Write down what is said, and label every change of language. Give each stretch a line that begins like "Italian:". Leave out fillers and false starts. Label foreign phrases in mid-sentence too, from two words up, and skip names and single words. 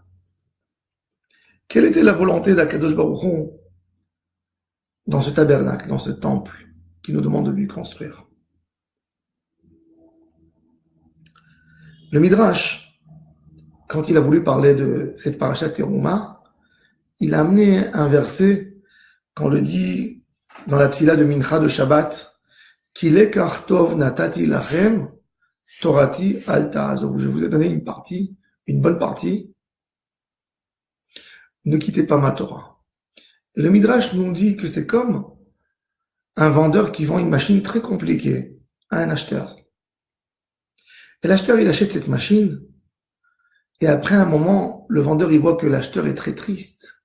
French: Quelle était la volonté d'
Hebrew: הקדוש ברוך הוא
French: dans ce tabernacle, dans ce temple qui nous demande de lui construire? Le Midrash, quand il a voulu parler de cette parashat Teruma, il a amené un verset qu'on le dit dans la tfila de Mincha de Shabbat,
Hebrew: כי לקח טוב נתתי לכם תורתי אל תעזובו.
French: Je vous ai donné une partie, une bonne partie. Ne quittez pas ma Torah. Et le Midrash nous dit que c'est comme un vendeur qui vend une machine très compliquée à un acheteur. Et l'acheteur, il achète cette machine, et après un moment, le vendeur, il voit que l'acheteur est très triste.